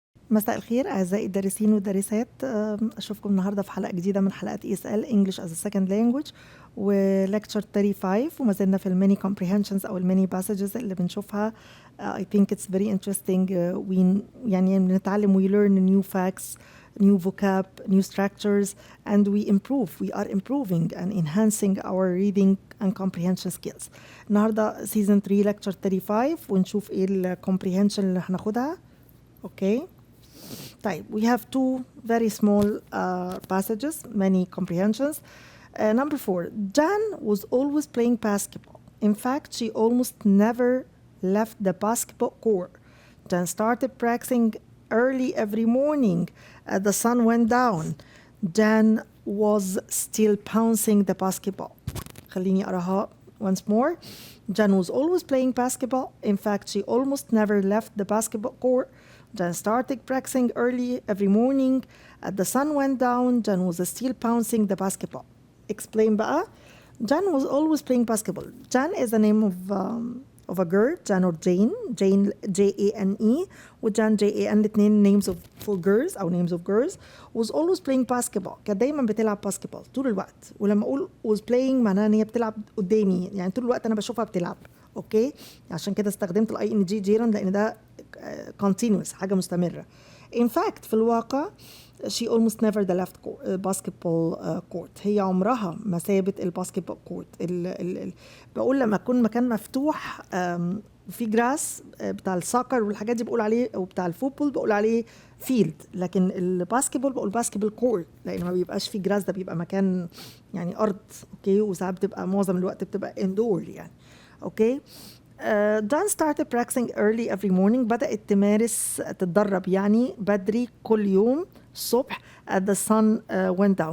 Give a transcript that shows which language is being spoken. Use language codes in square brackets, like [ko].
[ar] مساء الخير أعزائي الدارسين والدارسات. أشوفكم النهاردة في حلقة جديدة من حلقات ESL English as a Second Language ولكتشر 35 وما زلنا في الميني comprehensions أو الميني passages اللي بنشوفها. [en] I think it's very interesting. [ar] يعني بنتعلم [en] we learn new facts, new vocab, new structures and we improve. We are improving and enhancing our reading and comprehension skills. [ar] النهاردة season 3 lecture 35 ونشوف إيه ال comprehension اللي هناخدها. [en] Okay. طيب, we have two very small passages, many comprehensions. Number 4, Jan was always playing basketball. In fact, she almost never left the basketball court. Jan started practicing early every morning as the sun went down. Jan was still bouncing the basketball. [ar] خليني أراها [en] once more. Jan was always playing basketball. In fact, she almost never left the basketball court. Jan started practicing early every morning. As the sun went down, Jan was still bouncing the basketball. Explain بقى. Jan was always playing basketball. Jan is the name of a girl, Jan or Jane. Jane J-A-N-E وجان J-A-N الاثنين names for girls أو names of girls. Was always playing basketball. [ar] كانت دايما بتلعب باسكتبول طول الوقت. ولما أقول was playing معناها إن هي بتلعب قدامي، يعني طول الوقت أنا بشوفها بتلعب. أوكي؟ عشان كده استخدمت ال ING جيران لأن ده continuous، حاجة مستمرة. [en] In fact [ar] في الواقع [en] she almost never left basketball court. [ar] هي عمرها ما سابت الباسكتبول كورت. بقول لما يكون مكان مفتوح في جراس بتاع الساكر والحاجات دي بقول عليه، او بتاع الفوتبول بقول عليه فيلد، لكن الباسكتبول بقول باسكتبول كورت لان ما بيبقاش في جراس، ده بيبقى مكان يعني ارض. اوكي، وساعات بتبقى معظم الوقت بتبقى اندور يعني. اوكي. [en] Jan started practicing early every morning. [ar] بدأت تمارس تتدرب يعني بدري كل يوم الصبح [en] as the sun went down.